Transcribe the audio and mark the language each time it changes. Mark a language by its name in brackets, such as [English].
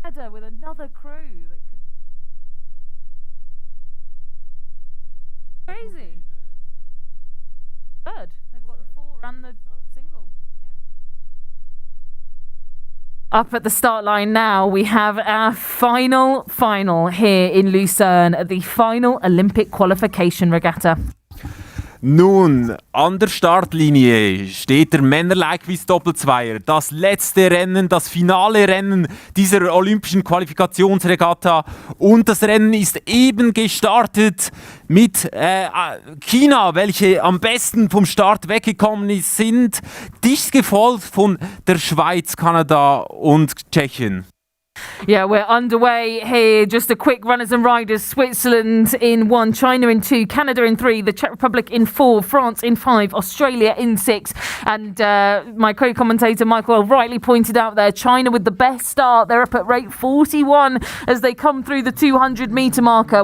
[English] With another crew that could crazy. Third. They've got the 4 and the single. Yeah. Up at the start line now, we have our final here in Lucerne, the final Olympic qualification regatta. [German] Nun, an der Startlinie steht der Männer-Leichtgewichts-Doppelzweier. Das letzte Rennen, das finale Rennen dieser olympischen Qualifikationsregatta. Und das Rennen ist eben gestartet mit China, welche am besten vom Start weggekommen sind. Dicht gefolgt von der Schweiz, Kanada und Tschechien. [English] Yeah, we're underway here. Just a quick runners and riders. Switzerland in 1, China in 2, Canada in 3, the Czech Republic in 4, France in 5, Australia in 6. And my co-commentator Michael rightly pointed out there, China with the best start. They're up at rate 41 as they come through the 200-metre marker.